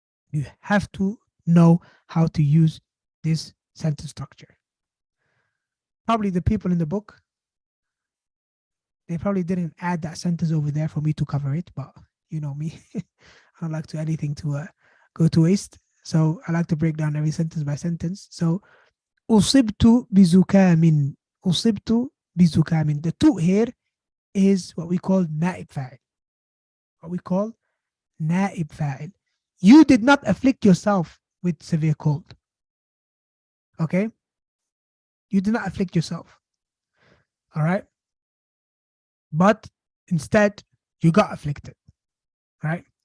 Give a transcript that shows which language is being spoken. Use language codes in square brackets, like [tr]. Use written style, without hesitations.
[en] You have to know how to use this sentence structure. Probably the people in the book, they probably didn't add that sentence over there for me to cover it, but you know me, I don't like to anything to go to waste. So I like to break down every sentence by sentence. [ar] So, أصبت بزكام. أصبت بزكام. [en] The two here is what we call naib fa'il. What we call naib fa'il. You did not afflict yourself with severe cold. Okay? You did not afflict yourself. All right? But instead, you got afflicted. Right?